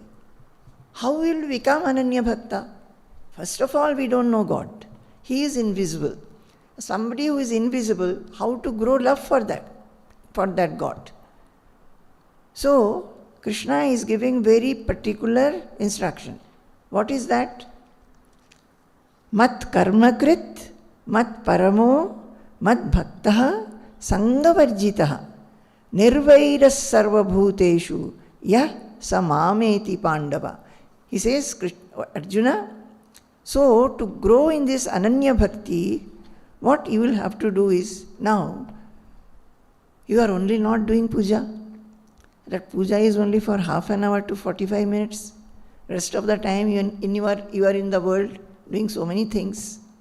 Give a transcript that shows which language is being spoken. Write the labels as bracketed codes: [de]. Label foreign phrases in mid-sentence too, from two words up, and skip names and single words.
[en] How will we become [sa] अनन्य भक्त? [en] First of all, we don't know God. He is invisible. Somebody who is invisible, how to grow love for that God? So, Krishna is giving very particular instruction. What is that? [sa] मत् कर्मकृत्, मत् परमो, मद्भक्तः, सङ्गवर्जितः, निर्वैरः सर्वभूतेषु, यः समामेति पाण्डव. [en] He says, Arjuna, so to grow in this [sa] अनन्य भक्ति, [en] what you will have to do is, now, you are only not doing puja. That puja is only for half an hour to 45 minutes. Rest of the time you are in the world doing so many things.